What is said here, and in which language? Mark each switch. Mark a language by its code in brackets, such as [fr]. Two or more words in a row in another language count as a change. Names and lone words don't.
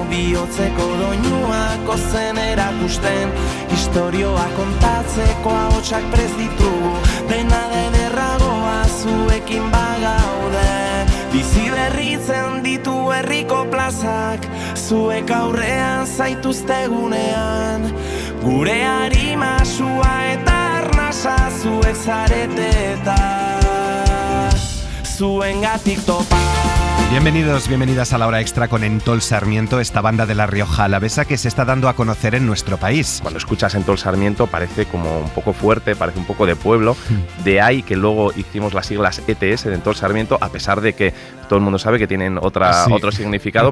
[eu] bihotzeko doinuak ozen erakusten, historioa kontatzeko ahotsak prest ditugu, dena dederragoa zuekin bagaude, bizi berritzen ditu herriko plazak, zuek aurrean zaituztegunean, gure harima sua eta arnasa zuek zarete eta zuengatik topa. [es] Bienvenidos, bienvenidas a La Hora Extra con Entol Sarmiento, esta banda de La Rioja Alavesa que se está dando a conocer en nuestro país. Cuando escuchas Entol Sarmiento parece como un poco fuerte, parece un poco de pueblo. De ahí que luego hicimos las siglas ETS de Entol Sarmiento, a pesar de que todo el mundo sabe que tienen otro significado.